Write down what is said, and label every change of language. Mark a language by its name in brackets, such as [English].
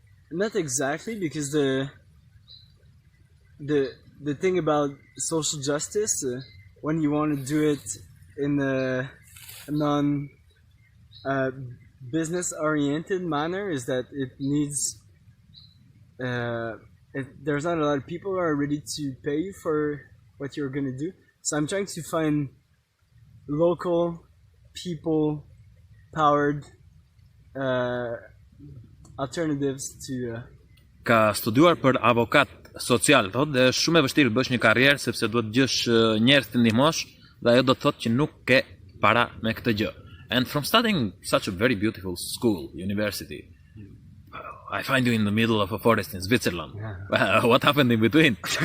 [English] Not exactly, because the thing about social justice, when you want to do it in a non business oriented manner, is that it needs there's not a lot of people who are ready to pay you for what you're going to do. So I'm trying to find local people powered alternatives to [Albanian] Ka studuar për avokat social, thot, dhe është shumë e vështirë të bësh një karrierë sepse duhet të gjesh njerëz të ndihmosh dhe ajo do të thotë që nuk ke para me këtë gjë. [English] And from studying such a very beautiful school, university, I find you in the middle of a forest in Switzerland. Yeah. What happened in between?